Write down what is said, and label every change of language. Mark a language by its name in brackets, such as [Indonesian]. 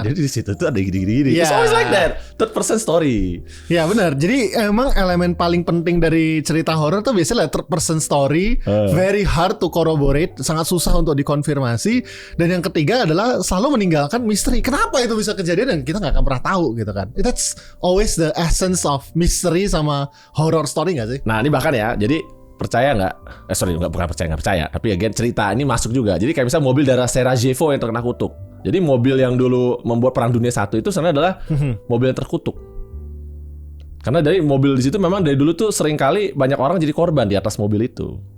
[Indonesian] Jadi di situ tuh ada gini-gini. [English] It's always like that. Third person story. [Indonesian] Ya benar. Jadi emang elemen paling penting dari cerita horor tuh biasanya third person story. [English] Very hard to corroborate. [Indonesian] Sangat susah untuk dikonfirmasi. Dan yang ketiga adalah selalu meninggalkan misteri. Kenapa itu bisa kejadian dan kita nggak akan pernah tahu gitu kan? [English] That's always the essence of mystery sama horror story [Indonesian] nggak sih? Nah ini bahkan ya. Jadi percaya nggak? Bukan percaya. Tapi again cerita ini masuk juga. Jadi kayak misalnya mobil darah Sarajevo yang terkena kutuk. Jadi mobil yang dulu membuat Perang Dunia I itu sebenarnya adalah mobil yang terkutuk. Karena dari mobil di situ memang dari dulu tuh sering kali banyak orang jadi korban di atas mobil itu.